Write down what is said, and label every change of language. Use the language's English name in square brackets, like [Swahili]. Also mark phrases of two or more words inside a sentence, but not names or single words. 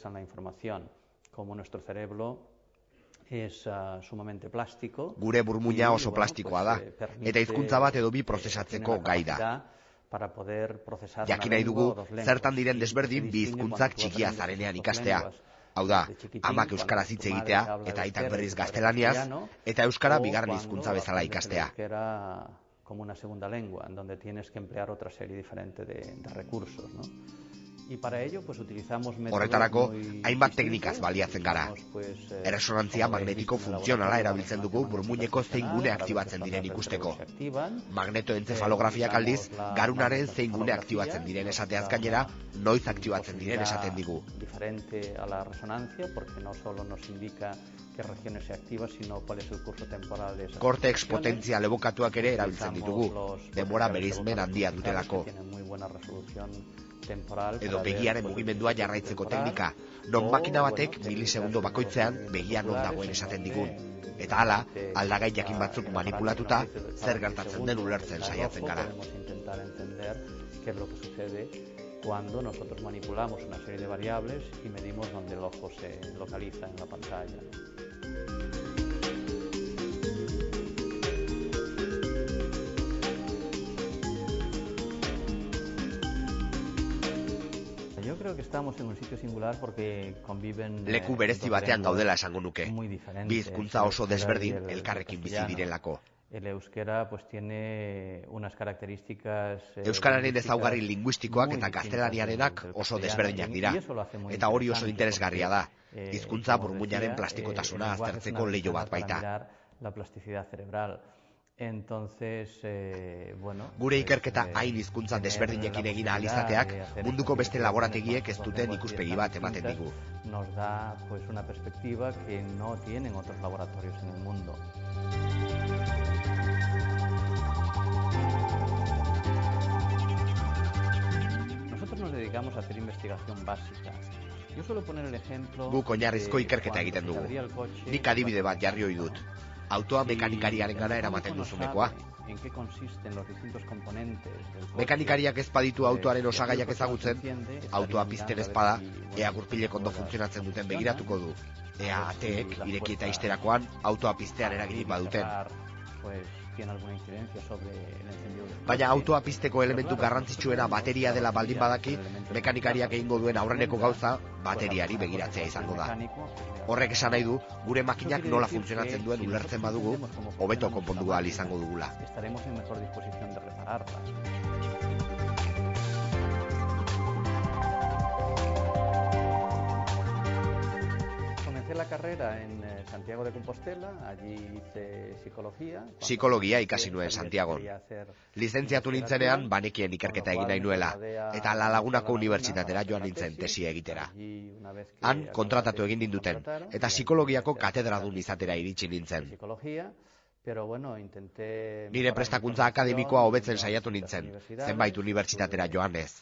[Basque] Gure burmuina oso plastikoa da, eta hizkuntza bat edo bi prozesatzeko gai da. Jakin nahi dugu, zertan diren desberdin bi hizkuntzak txikia zarenean ikastea. Hau da, amak euskaraz hitz egitea eta aitak berriz gaztelaniaz, eta euskara bigarren hizkuntza bezala ikastea. [Spanish] Como una segunda lengua, en donde tienes que emplear otra serie diferente de recursos, ¿no? Y para ello pues utilizamos métodos. [Basque] Horretarako hainbat teknikaz baliatzen gara. Erresonantzia magnetiko funtzionala erabiltzen dugu burmuineko zein gune aktibatzen diren ikusteko. Magnetoentzefalografiak aldiz, garunaren zein gune aktibatzen diren esateaz gainera, noiz aktibatzen diren esaten digu. [Spanish] Diferente a la resonancia, porque no solo nos indica qué regiones se activan, sino cuál es el curso temporal de esas. [Basque] Cortex potentzial ebokatuak ere erabiltzen ditugu, denbora bereizmen handia dutelako. Edo begiaren mugimendua jarraitzeko teknika, non makina batek milisegundo bakoitzean begia non dagoen esaten digun. Eta hala, aldagai jakin batzuk manipulatuta, zer gertatzen den ulertzen saiatzen gara. [Spanish] Cuando nosotros manipulamos una serie de variables y medimos dónde el ojo se localiza en la pantalla. Yo creo que estamos en un sitio singular porque conviven [Basque] leku berezi batean gaudela esango nuke. Bi hizkuntza oso desberdin elkarrekin bizi direlako. [Spanish] El euskera pues tiene unas características [Basque] euskararen ezaugarri linguistikoak eta gaztelaniarenak oso desberdinak dira, eta hori oso interesgarria da. Hizkuntza burmuinaren plastikotasuna aztertzeko leiho bat baita. [Spanish] La plasticidad cerebral. Entonces, [Basque] gure ikerketa hain hizkuntza desberdinekin egin ahal izateak munduko beste laborategiek ez duten ikuspegi bat ematen digu. [Spanish] Nos da pues una perspectiva que no tienen otros laboratorios en el mundo. Nosotros nos dedicamos a hacer investigación básica. Yo suelo poner el ejemplo. [Basque] Guk oinarrizko ikerketa egiten dugu. Nik adibide bat jarri ohi dut. Autoa mekanikariarengana eramaten duzunekoa. Mekanikariak ez baditu autoaren osagaiak ezagutzen, autoa pizten ez bada, ea gurpilek ondo funtzionatzen duten begiratuko du. Ea ateek, ireki eta izterakoan, autoa piztean eraginik baduten. Baina autoa pizteko elementu garrantzitsuena bateria dela baldin badaki, mekanikariak egingo duen aurreneko gauza bateriari begiratzea izango da. Horrek esan nahi du, gure makinak nola funtzionatzen duen ulertzen badugu, hobeto konpondu ahal izango dugula. [Spanish] Estaremos en mejor disposición de repararla. La carrera en Santiago de Compostela, allí hice psicología. [Basque] Psikologia ikasi nuen Santiagon. Lizentziatu nintzenean banekien ikerketa egin nahi nuela, eta La Lagunako unibertsitatera joan nintzen tesia egitera. Han kontratatu egin ninduten, eta psikologiako katedradun izatera iritsi nintzen. Nire prestakuntza akademikoa hobetzen saiatu nintzen, zenbait unibertsitatera joanez.